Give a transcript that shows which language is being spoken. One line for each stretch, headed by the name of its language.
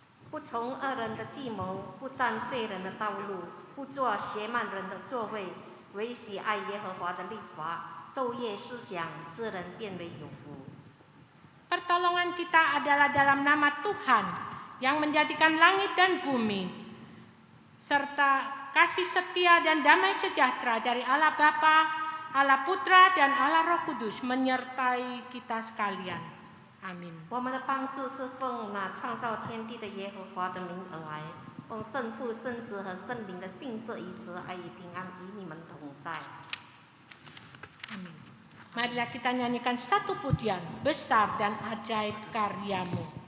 Chinese: 不从恶人的计谋，不占罪人的道路，不做邪慢人的座位，唯喜爱耶和华的律法，昼夜思想，这人变为有福。
Indonesian: Pertolongan kita adalah dalam nama Tuhan yang menjadikan langit dan bumi, serta kasih setia dan damai sejahtera dari Allah Bapa, Allah Putra, dan Allah Roh Kudus menyertai kita sekalian. Amin.
Chinese: 我们的帮助是奉那创造天地的耶和华的名而来，奉圣父、圣子和圣灵的信色以慈爱与平安与你们同在。
Indonesian: Amin. Marilah kita nyanyikan satu pujian, besar dan ajaib karyamu.